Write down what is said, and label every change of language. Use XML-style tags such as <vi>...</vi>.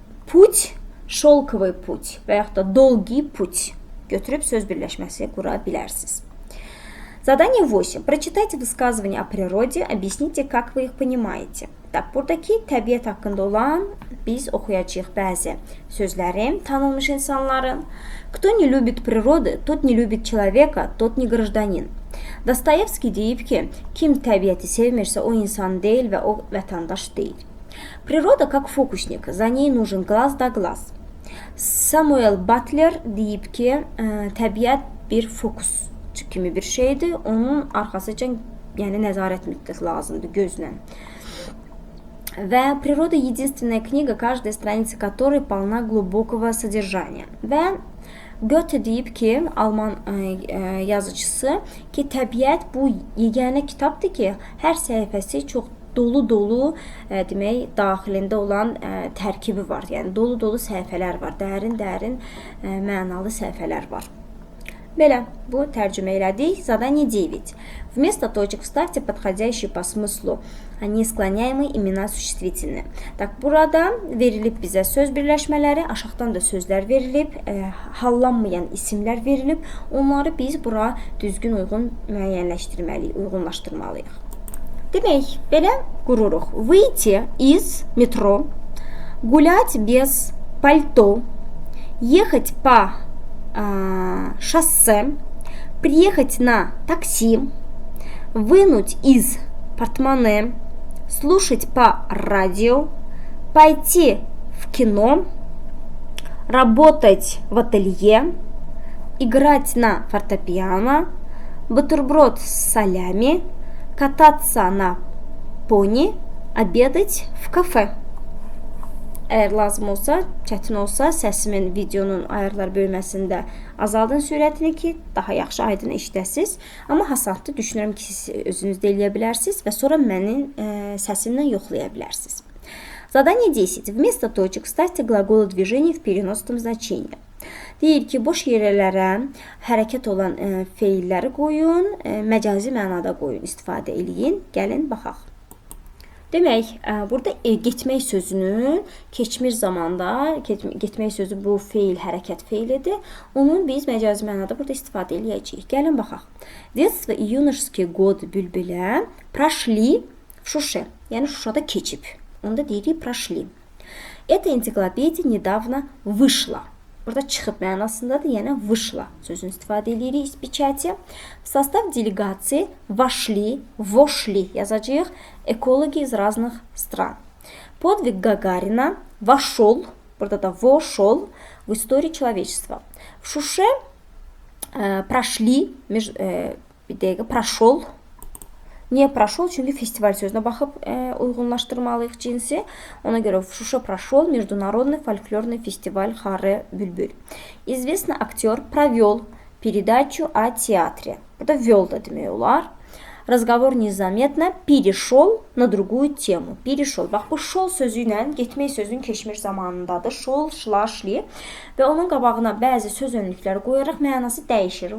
<ru>Путь – шелковый путь</ru> <az>və yaxud da</az> <ru>долгий путь.</ru> <az>Götürüb söz birləşməsi qura bilərsiniz.</az> <ru>Задание 8. Прочитайте высказывания о природе, объясните, как вы их понимаете.</ru> <az>Так, buradakı təbiət haqqında olan biz oxuyacağıq bəzi sözləri tanınmış insanların.</az> <ru>Кто не любит природы, тот не любит человека, тот не гражданин.</ru> <az>Dostoyevski deyib ki, kim təbiəti sevmirsə, o insan deyil və o vətəndaş deyil.</az> <ru>Природа как фокусник, за ней нужен глаз да глаз.</ru> <az>Samuel Butler deyib ki, təbiət bir fokus kimi bir şeydir. Onun arxasıca yəni nəzarət mütləq lazımdır gözlə.</az> <ru>Və природа единственная книга, каждая страница которой полна глубокого содержания.</ru> <az>Və Goethe deyib ki, Alman yazıcısı ki, təbiət bu yeganə kitabdır ki, hər səhifəsi çox dolu-dolu demək daxilində olan tərkibi var. Yəni dolu-dolu səhifələr var, dərin-dərin mənalı səhifələr var. Belə, bu tərcümə elədik.</az> <ru>Задание 9. Вместо точек вставьте подходящие по смыслу несклоняемые имена sуществительные.</ru> <az>Так, burada verilib bizə söz birləşmələri, aşağıdan da sözlər verilib, hallanmayan isimlər verilib. Onları biz bura düzgün uyğun müəyyənləşdirməliyik, uyğunlaşdırmalıyıq. Demək, belə qururuq.</az> <ru>Выйти из метро, гулять без пальто, ехать по шоссе, приехать на такси, вынуть из портмоне, слушать по радио, пойти в кино, работать в ателье, играть на фортепиано, бутерброд с солями, кататься на пони, обедать в кафе.</ru> <az>Əgər lazım olsa, çətin olsa, səsimin videonun ayarlar bölməsində azaldın sürətini ki, daha yaxşı aydın eşidəsiniz. Amma hasatlı düşünürəm ki, siz özünüz də eləyə bilərsiniz və sonra mənim səsimlə yoxlaya bilərsiniz.</az> <ru>Задание 10. Вместо точек вставьте глаголы движения в переносном значении.</ru> <az>Deyir ki, boş yerlərə hərəkət olan feilləri qoyun, məcazi mənada qoyun, istifadə eləyin. Gəlin, baxaq. Demək, burada getmək sözünün keçmiş zamanda, getmək sözü bu feil, hərəkət feilidir. Onun biz məcazi mənada burada istifadə eləyəcəyik. Gəlin, baxaq.</az> <ru>Детство и юношеские годы Bülbülə прошли в Şuşə.</ru> <az>Yəni, Şuşada keçib. Onda deyirik, прошли.</az> <ru>Эта энциклопедия недавно вышла.</ru> <az>Burada çıxıb mənasındadır, yəni вышла sözünü istifadə edirik</az> <ru>из печати. В состав делегации вошли, вошли yazacağıq экологи из разных стран. Подвиг Гагарина вошел,</ru> <az>burada da</az> <ru>вошел в историю человечества. В Şuşə прошли,</ru> <az>bir dəqiqə,</az> <ru>прошел.</ru> <az>Niyə</az> <ru>прошел?</ru> <az>Çünki festival sözünə baxıb uyğunlaşdırmalıyıq cinsi. Ona görə</az> <ru>в Şuşə прошел международный фольклорный фестиваль Xarı Bülbül. Известный актер провел передачу о театре.</ru> <az>Burada вел da demək olar.</az> <ru>Разговор незаметно перешел на другую тему.</ru> <az>Перешел. Bax, bu şol sözü ilə getmək sözünün keçmiş zamanındadır.</az> <ru>Şol, şla, şli.</ru> <az>Və onun qabağına bəzi söz önlükləri qoyaraq mənası dəyişir.</az>